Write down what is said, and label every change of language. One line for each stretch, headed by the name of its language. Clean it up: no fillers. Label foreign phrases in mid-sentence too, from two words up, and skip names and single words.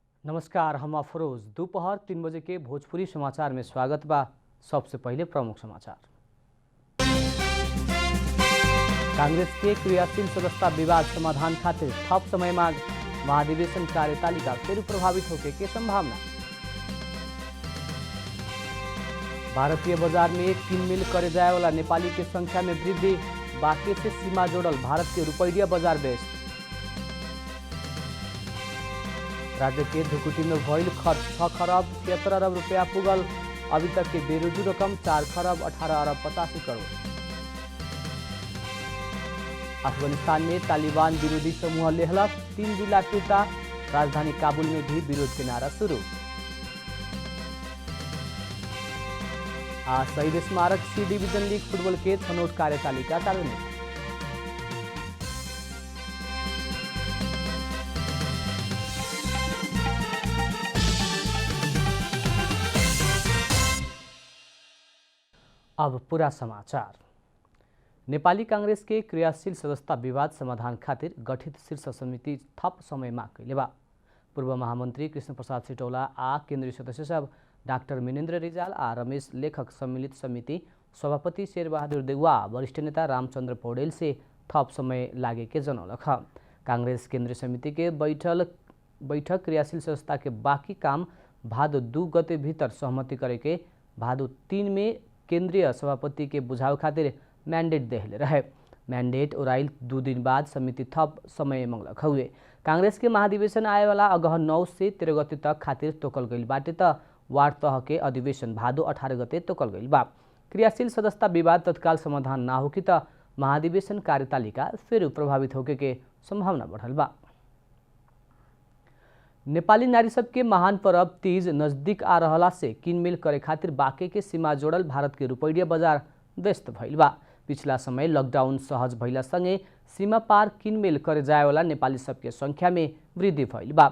Bhojpuri: नमस्कार, हम अफरोज। दोपहर 3 बजे के भोजपुरी समाचार में स्वागत बा। सबसे पहले प्रमुख समाचार। कांग्रेस के क्रियाशील सदस्यता विवाद समाधान खातिर थप समय मांग। महाधिवेशन कार्यतालिका फिर प्रभावित होने की संभावना। भारतीय बाजार में किनमेल करे जाए वाला नेपाली के संख्या में वृद्धि। बाकी से सीमा जोड़ल भारत के रुपैया बाजार व्यस्त। राज्य के धुकुटी में भइल खर्च 6 खरब 73 अरब रुपया पुगल। अभी तक के बेरोजू रकम 4 खरब 18 अरब 85 करोड़। अफगानिस्तान में तालिबान विरोधी समूह लेहलक 3 जिला टूटा। राजधानी काबुल में भी विरोध के नारा शुरू। आज शहीद स्मारक सी डिवीजन लीग फुटबॉल के छनौट कार्यतालिका सार्वजनिक। अब पूरा समाचार। नेपाली कांग्रेस के क्रियाशील सदस्यता विवाद समाधान खातिर गठित शीर्ष समिति थप समय माग कैले बा। पूर्व महामंत्री कृष्ण प्रसाद सिटौला आ केंद्रीय सदस्य सब डाक्टर मिनेन्द्र रिजाल आ रमेश लेखक सम्मिलित समिति सभापति शेरबहादुर देउवा वरिष्ठ नेता रामचंद्र पौडेल से थप समय लागे के जनौलक। कांग्रेस केंद्रीय समिति के बैठक क्रियाशील सदस्यता के बाकी काम भादो 2 गते भीतर सहमति करे के भादो 3 में केंद्रीय सभापति के बुझाव खातिर मैंडेट देहले रहे। मैंडेट ओराइल 2 दिन बाद समिति थप समय मंगलक हुए। कांग्रेस के महाधिवेशन आए वाला अगह 9 से 13 गते तक खातिर तोकल गईल बाटे त वार्ड तह के अधिवेशन भादो 18 गते तोकल गईल बा। क्रियाशील सदस्यता विवाद तत्काल समाधान ना होकी त महाधिवेशन कार्यतालिका फिर प्रभावित होके के संभावना बढ़ल बा। नेपाली नारी सब के महान पर्व तीज नजदीक आ रहला से किनमेल करे खातिर बाके के सीमा जोड़ल भारत के रुपैया बाजार व्यस्त भइल बा। पिछला समय लॉकडाउन सहज भइला संगे सीमा पार किनमेल करे जाए वाला नेपाली सब के संख्या में वृद्धि भइल बा।